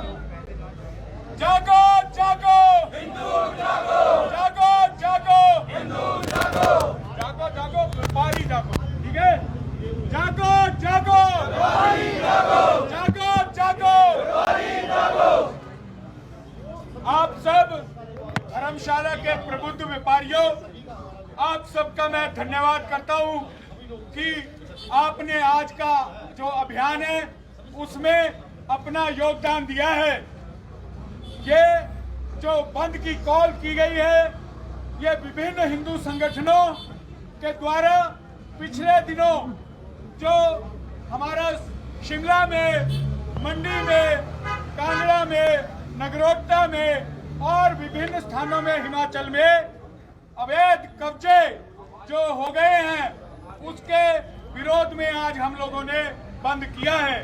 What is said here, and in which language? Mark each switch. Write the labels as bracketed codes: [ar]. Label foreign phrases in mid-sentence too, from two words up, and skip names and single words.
[hi] जागो जागो हिंदू जागो, जागो जागो हिंदू जागो, जागो जागो व्यापारी जागो, ठीक है। जागो जागो व्यापारी जागो, जागो जागो व्यापारी जागो। आप सब धर्मशाला के प्रबुद्ध व्यापारियों, आप सबका मैं धन्यवाद करता हूं कि आपने आज का जो अभियान है उसमें अपना योगदान दिया है। ये जो बंद की कॉल की गई है, ये विभिन्न हिंदू संगठनों के द्वारा पिछले दिनों जो हमारा शिमला में, मंडी में, कांगड़ा में, नगरोटा में और विभिन्न स्थानों में हिमाचल में अवैध कब्जे जो हो गए हैं, उसके विरोध में आज हम लोगों ने बंद किया है।